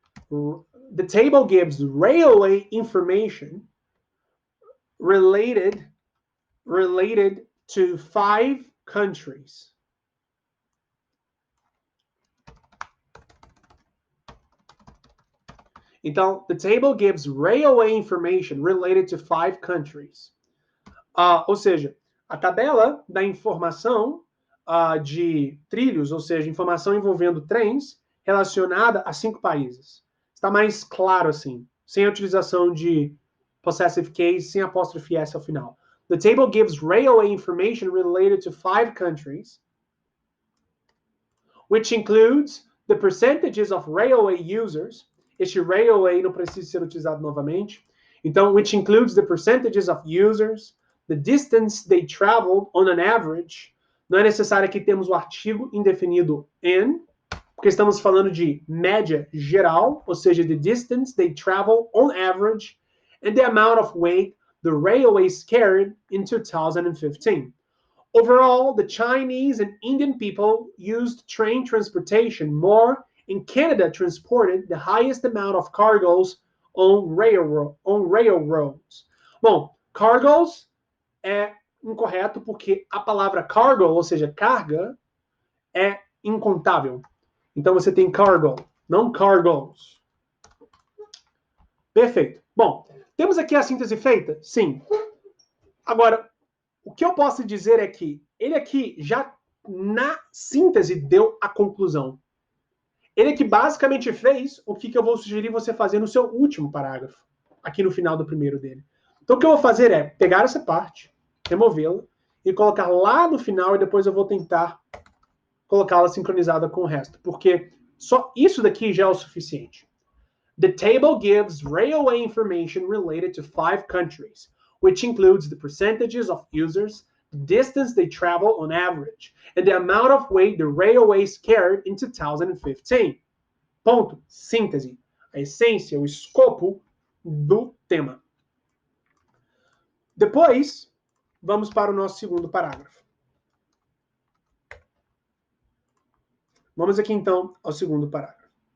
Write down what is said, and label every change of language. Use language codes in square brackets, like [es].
[en] The table gives railway information related to 5 countries. [pt] Então, [en] the table gives railway information related to 5 countries. [pt] Ou seja, a tabela dá informação de trilhos, ou seja, informação envolvendo trens relacionada a 5 países. Está mais claro assim, sem a utilização de possessive case, sem apóstrofe S ao final. [en] The table gives railway information related to 5 countries, which includes the percentages of railway users. [pt] Este railway não precisa ser utilizado novamente. Então, [en] which includes the percentages of users, the distance they traveled on an average. [pt] Não é necessário que temos o artigo indefinido in, porque estamos falando de média geral, ou seja, [en] the distance they travel on average, and the amount of weight the railways carried in 2015. Overall, the Chinese and Indian people used train transportation more, and Canada transported the highest amount of cargoes on railroads. [pt] Bom, cargoes é incorreto porque a palavra cargo, ou seja, carga, é incontável. Então você tem cargo, não cargoes. Perfeito. Bom, temos aqui a síntese feita? Sim. Agora, o que eu posso dizer é que ele aqui já na síntese deu a conclusão. Ele aqui basicamente fez o que eu vou sugerir você fazer no seu último parágrafo, aqui no final do primeiro dele. Então o que eu vou fazer é pegar essa parte, removê-la e colocar lá no final e depois eu vou tentar colocá-la sincronizada com o resto, porque só isso daqui já é o suficiente. [en] The table gives railway information related to 5 countries, which includes the percentages of users, the distance they travel on average, and the amount of weight the railways carried in 2015. [pt] Ponto. Síntese. A essência, o escopo do tema. Depois, vamos para o nosso segundo parágrafo. Vamos aqui, então, ao segundo parágrafo.